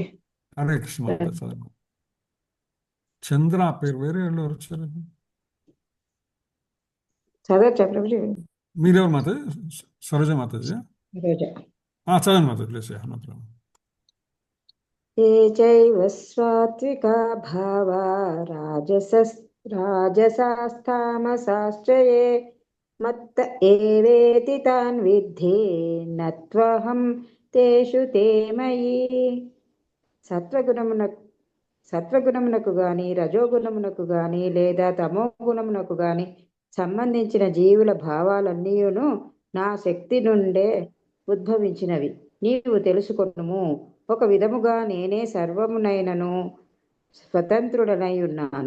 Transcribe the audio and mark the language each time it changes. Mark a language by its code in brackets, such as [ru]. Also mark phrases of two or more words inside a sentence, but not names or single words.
[te] హరే కృష్ణ మాతాజీ చదవండి. చంద్ర పేరు వేరే వాళ్ళు ఎవరు వచ్చారు? చదవచ్చా ప్రభుజీ? మీరెవరు మాతాజీ? సరోజ మాతాజీ? రోజా. చదవండి మాతాజీ ప్లీజ్. [sa] ये चैव सात्विका भावा राजसास्तामसाश्च ये मत्त एवेति तान् विद्धि न त्वहं तेषु ते मयि. [te] సత్వగుణమునకు గాని రజోగుణమునకు గాని లేదా తమో గుణమునకు గాని సంబంధించిన జీవుల భావాలన్నీయును నా శక్తి నుండే ఉద్భవించినవి నీవు తెలుసుకొనుము. ఒక విధముగా నేనే సర్వమునైనను స్వతంత్రుడనై ఉన్నాను.